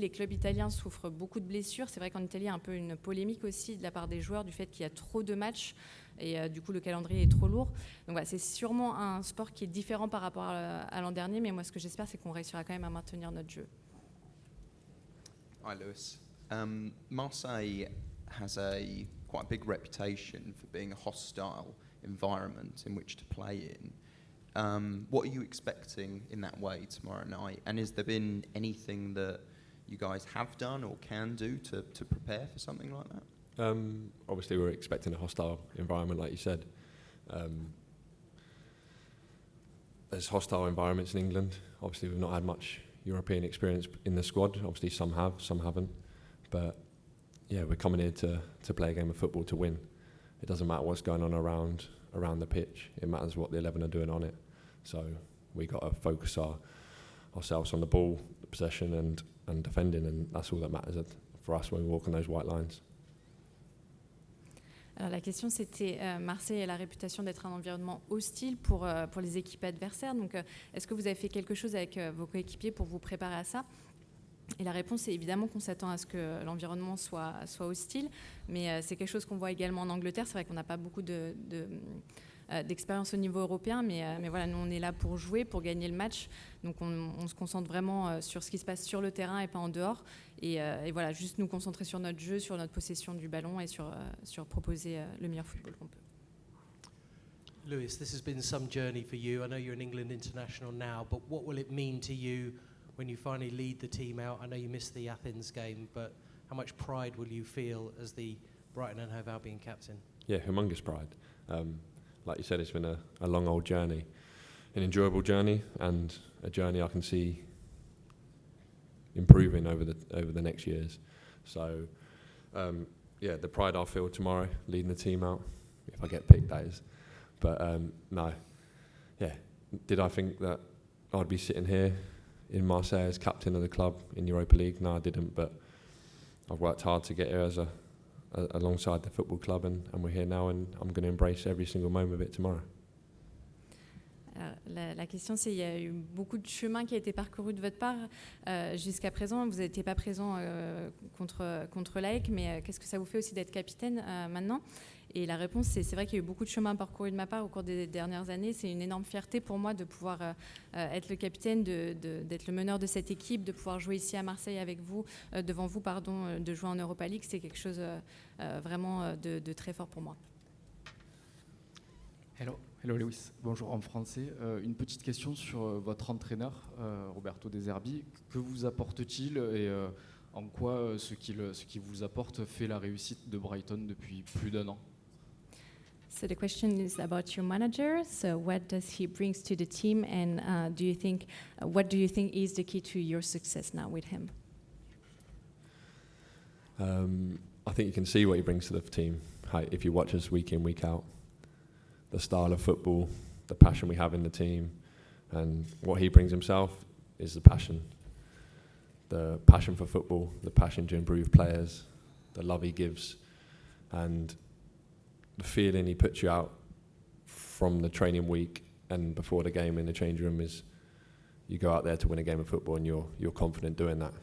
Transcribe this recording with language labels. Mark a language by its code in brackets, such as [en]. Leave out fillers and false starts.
[fr] Les clubs italiens souffrent beaucoup de blessures. C'est vrai qu'en Italie, il y a un peu une polémique aussi de la part des joueurs du fait qu'il y a trop de matchs. Et du coup, le calendrier est trop lourd. Donc voilà, c'est sûrement un sport qui est différent par rapport à l'an dernier. Mais moi, ce que j'espère, c'est qu'on réussira quand même à maintenir notre jeu. [en] Hi, Lewis. Marseille has quite a big reputation for being a hostile environment in which to play in. What are you expecting in that way tomorrow night? And has there been anything that you guys have done or can do to prepare for something like that? Obviously, we're expecting a hostile environment, like you said. There's hostile environments in England. Obviously, we've not had much European experience in the squad. Obviously, some have, some haven't. But yeah, we're coming here to play a game of football to win. It doesn't matter what's going on around the pitch. It matters what the 11 are doing on it. So we got to focus ourselves on the ball, the possession, and defending, and that's all that matters for us when we walk on those white lines. [fr] Alors la question c'était, Marseille a la réputation d'être un environnement hostile pour les équipes adversaires. Donc est-ce que vous avez fait quelque chose avec vos coéquipiers pour vous préparer à ça ? Et la réponse est évidemment qu'on s'attend à ce que l'environnement soit hostile, mais c'est quelque chose qu'on voit également en Angleterre. C'est vrai qu'on n'a pas beaucoup d'expérience au niveau européen, mais voilà, nous on est là pour jouer, pour gagner le match. Donc on se concentre vraiment sur ce qui se passe sur le terrain et pas en dehors. Et voilà, juste nous concentrer sur notre jeu, sur notre possession du ballon et sur proposer le meilleur football qu'on peut. [en] Lewis, this has been some journey for you. I know you're an England international now, but what will it mean to you when you finally lead the team out? I know you missed the Athens game, but how much pride will you feel as the Brighton and Hove Albion captain? Yeah, humongous pride. Like you said, it's been a long old journey, an enjoyable journey, and a journey I can see improving over the next years. So, yeah, the pride I'll feel tomorrow, leading the team out, if I get picked, that is. But no, yeah, did I think that I'd be sitting here in Marseille as captain of the club in Europa League? No, I didn't, but I've worked hard to get here as alongside the football club, and we're here now, and I'm going to embrace every single moment of it tomorrow. [fr] Alors, la question, c'est il y a eu beaucoup de chemin qui a été parcouru de votre part jusqu'à présent. Vous n'étiez pas présent contre l'AEK, mais qu'est-ce que ça vous fait aussi d'être capitaine maintenant ? Et la réponse, c'est vrai qu'il y a eu beaucoup de chemin parcouru de ma part au cours des dernières années. C'est une énorme fierté pour moi de pouvoir être le capitaine, d'être le meneur de cette équipe, de pouvoir jouer ici à Marseille avec vous, devant vous, de jouer en Europa League. C'est quelque chose vraiment de très fort pour moi. Hello Lewis, bonjour en français. Une petite question sur votre entraîneur, Roberto de Zerbi. Que vous apporte-t-il et en quoi ce qu'il vous apporte fait la réussite de Brighton depuis plus d'1 an? [en] So the question is about your manager. So what does he brings to the team, and what do you think is the key to your success now with him? I think you can see what he brings to the team. If you watch us week in, week out, the style of football, the passion we have in the team, and what he brings himself is the passion for football, the passion to improve players, the love he gives, and the feeling he puts you out from the training week and before the game in the change room is you go out there to win a game of football and you're confident doing that.